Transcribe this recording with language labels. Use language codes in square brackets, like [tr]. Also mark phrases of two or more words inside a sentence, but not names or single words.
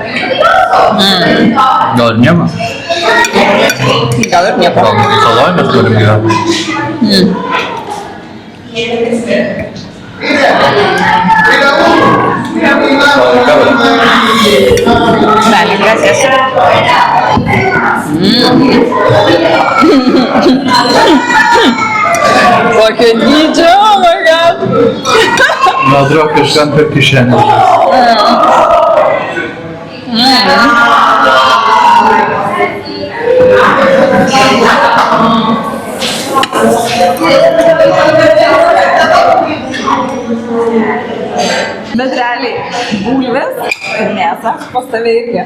[lt] Gal ir nieko? Gal ir nieko. Gal saloj mes turim gyventi. [es] Dale, gracias. [lt] Kokio dydžio, [en] oh my god. [lt] Man atrodo, kažkam per kišenę. Bet realiai, bulvės ir mėsa pas tave irgi.